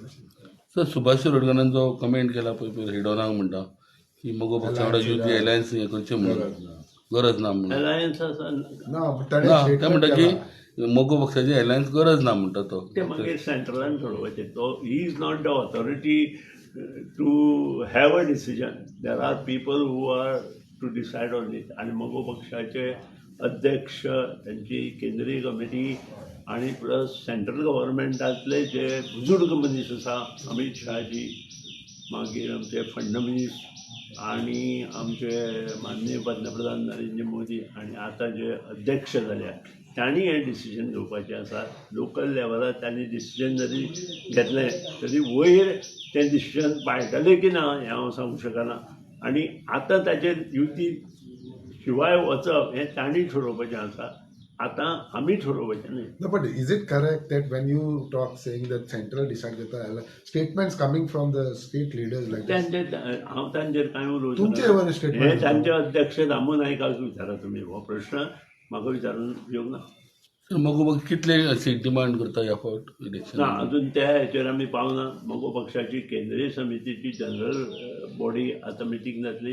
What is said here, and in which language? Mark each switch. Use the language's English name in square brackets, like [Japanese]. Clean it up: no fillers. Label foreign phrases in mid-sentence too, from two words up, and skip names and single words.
[Konkani] सर सुभाष शिरोडकरान जो कमेंट केला पळय हिडोनाक म्हणटा की मगो पक्षा वांगडा युती एलायन्स हें करचें म्हणून गरज ना म्हणून. अलायन्स आसा ना ना ताणें ते statement म्हणटा केला. की मगो पक्षाची एलायन्स गरज ना म्हणटा तो. ते मागीर सेंट्रलान सोडोवपाचें. [English] तो he is not the authority to have a decision. there are people who are to decide on it. [Konkani] आणि मगो पक्षाचे अध्यक्ष, त्यांची केंद्रीय कमिटी आणि प्लस सेंट्रल गव्हर्मेंटातले जे बुजुर्ग मनीस आसा, अमित शहाजी, मागीर आमचे फडणवीस आणि आमचे माननीय पंतप्रधान नरेंद्र मोदी आणि आता जे अध्यक्ष जाल्या तांणी हें डिसिजन घेवपाचें आसा. लोकल लेवलार तांणी डिसिजन जरी घेतलें तरी वयर तें डिसिजन पाळटले की ना हें हांव सांगूं शकना. आणि आतां ताचेर युती शिवाय वचप हें तांणी थारोवपाचें आसा. आतां आमी थारोवपाचें न्ही. [English] No, but is it correct that when you talk saying that central decide करता statements coming from the state leaders like that? [Konkani] हांव तांचेर कांय उलोवंक तुमचे वर शकना. statement हे तांचे अध्यक्ष दामू नायकाक विचारा तुमी. हो प्रश्न म्हाका विचारून उपयोग ना. सर मगो पक्ष कितले [English] seat demand [Konkani] करता ह्या फावट ना इलेक्शन? अजून त्या हेचेर आमी पावना. मगो पक्षाची केंद्रीय समितीची [English] general body [Konkani] आतां मिटींग जातली.